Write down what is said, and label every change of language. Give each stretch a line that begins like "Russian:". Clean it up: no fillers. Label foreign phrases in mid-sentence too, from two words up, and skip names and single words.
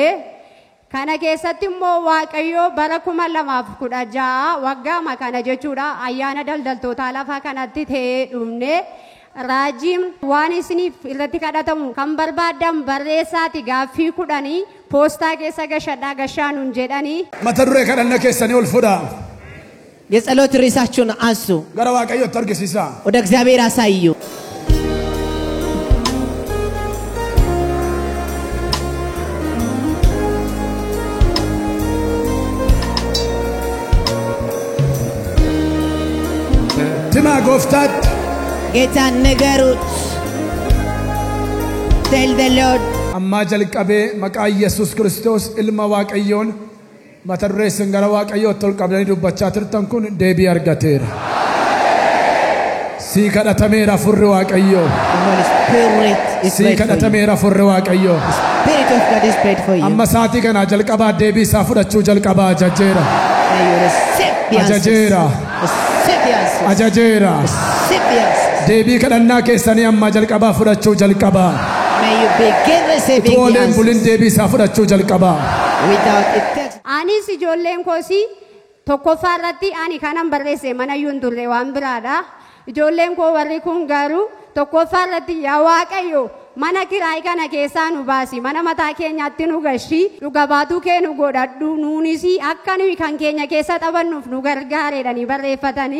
Oromo: Kana keessatti immoo Waaqayyoo bara 2016 waggaama kana jechuudha ayyaana daldaltootaa lafa kanatti ta'ee dhumne. Raajiin waan isiniif irratti kadhatamu kan barbaadan barreessaati gaaffii 10 poostaa keessa gashaanuun jedhanii. Mata duree kadhanna keessanii ol fudhaa.
Amharic: የጸሎት ርዕሳችሁን አንሱ።
Oromo: gara Waaqayyootti argisiisa.
Amharic: ወደ እግዚአብሔር አሳዩ።
Oromo: Tima gooftaat
Amharic: ጌታን ንገሩት።
English: Tell the Lord.
Oromo: ammaa jalqabee maqaa Yesuus Kiristoos ilma Waaqayyoon mata duree isin gara Waaqayyootti ol qabdanii dubbachaa turtan kun deebii argateera. Sii kadhatameera furri Waaqayyoo.
English: The Holy Spirit is
Oromo: Sii
English: prayed for you.
Oromo: kadhatameera furri Waaqayyoo.
English: Spirit of God is prayed for you.
Oromo: Amma saatii kanaa jalqabaa deebii isaa fudhachuu jalqabaa ajajeera.
English: May you receive the answers.
Oromo: Ajajeera.
English: Receive the answers.
Oromo: Ajajeera.
English: Receive the answers.
Oromo: Deebii kadhannaa keessanii amma jalqabaa fudhachuu jalqabaa.
English: May you begin receiving
Oromo: Utuu
English: the
Oromo: oleen bulin
English: answers.
Oromo: deebii isaa fudhachuu jalqabaa.
English: Without it takes.
Oromo: Anis ijoolleen koosii tokkoffaa irratti ani kanan barreesse mana yuun turre waan biraadha. Ijoolleen koo warri kun garuu tokkoffaa irratti yaa Waaqayyo mana kiraayii kana keessaa nu baasi mana mataa keenyaatti nu gashi dhuga baatuu kee nu godhadhu nuunis akka nuyi kan keenya keessa taphannuuf nu gargaareedhanii barreeffatanii.